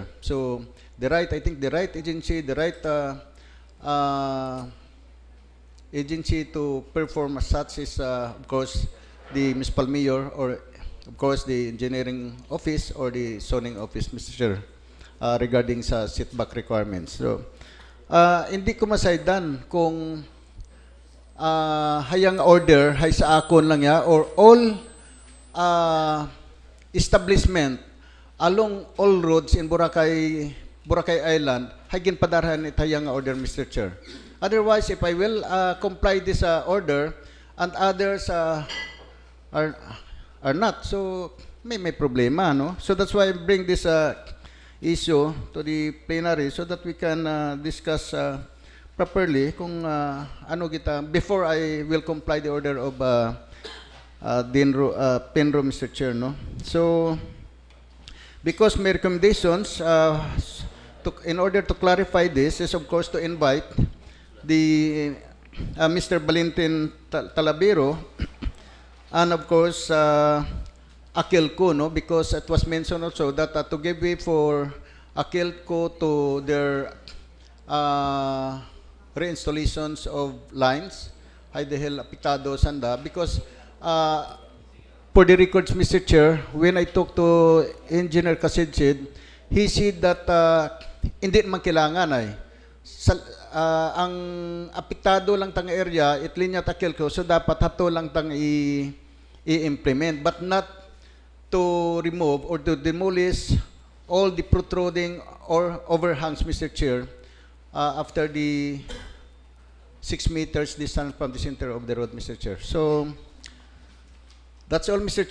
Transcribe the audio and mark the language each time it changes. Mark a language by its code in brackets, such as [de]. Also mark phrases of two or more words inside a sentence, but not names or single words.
[en] So I think the right agency, the right agency to perform as such is, of course, the municipal mayor or, of course, the engineering office or the zoning office, Mr. Chair, regarding [akl] sa [en] setback requirements. [akl] So, hindi ko masaydan kung hayang order hay sa akon lang ya [en] or all establishment along all roads in Boracay Island [akl] hay ginpadarahan it hayang order, [en] Mr. Chair. Otherwise, if I will comply this order and others are not, [akl] so may problema, no? [en] So that's why I bring this issue to the plenary so that we can discuss properly [akl] kung ano kita [en] before I will comply the order of Penro, Mr. Chair, no? So because my recommendations in order to clarify this is, of course, to invite the Mr. Valentin Talabero and, of course, Akilco, no? Because it was mentioned also that to give way for Akilco to their reinstallations of lines, [akl] ay dahil apitado sanda, [en] because for the records, Mr. Chair, when I talked to Engineer Kasidsid, he said that [akl] hindi naman kailangan ang apektado lang tang area, itlinya Akilco, so dapat hato lang tang i-implement, [en] but not to remove or to demolish all the protruding or overhangs, Mr. Chair, after the 6 meters distance from the center of the road, Mr. Chair. So that's all, Mr.